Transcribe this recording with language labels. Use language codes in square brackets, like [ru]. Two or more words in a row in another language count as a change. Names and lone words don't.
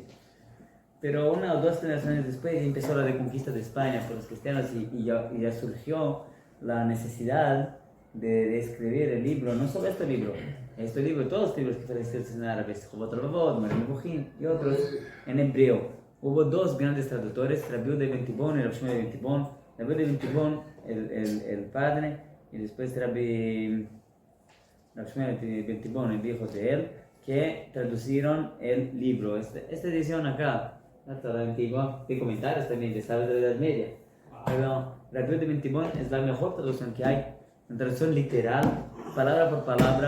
[es] Pero una o dos generaciones después empezó la reconquista de España por los cristianos y ya surgió la necesidad de escribir el libro, no solo este libro, todos los libros que fueron escritos en árabe, Jobot Rabot, Marim Bujín y otros en hebreo. Hubo dos grandes traductores, Rabbi Yehuda ben Tibón y Rabbi Shmuel ben Tibón. Rabbi Yehuda ben Tibón, el padre, y después Rabbi Shmuel ben Tibón, el hijo de él, que traducieron el libro. Esta edición acá, la antigua, tiene comentarios también, de sabe de la Edad Media. Pero Rabbi Yehuda ben Tibón es la mejor traducción que hay, una traducción literal, palabra por palabra.